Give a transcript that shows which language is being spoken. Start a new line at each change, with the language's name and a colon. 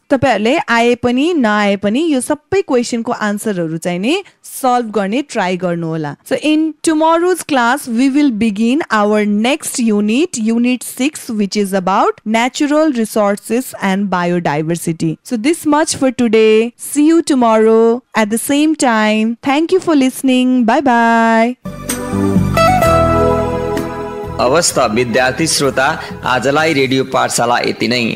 Nepali: तपाईहरुले आए पनि नआए पनि यो सबै क्वेशनको आन्सरहरु चाहिँ नि सल्भ गर्ने ट्राई गर्नु होला।
English: So in tomorrow's class we will begin our next unit, unit 6, which is about natural resources and biodiversity. So this much for today. See you tomorrow at the same time. Thank you for listening. Bye bye.
Nepali: अवस्था विद्यार्थी श्रोता, आजलाई radio पाठशाला यति नै।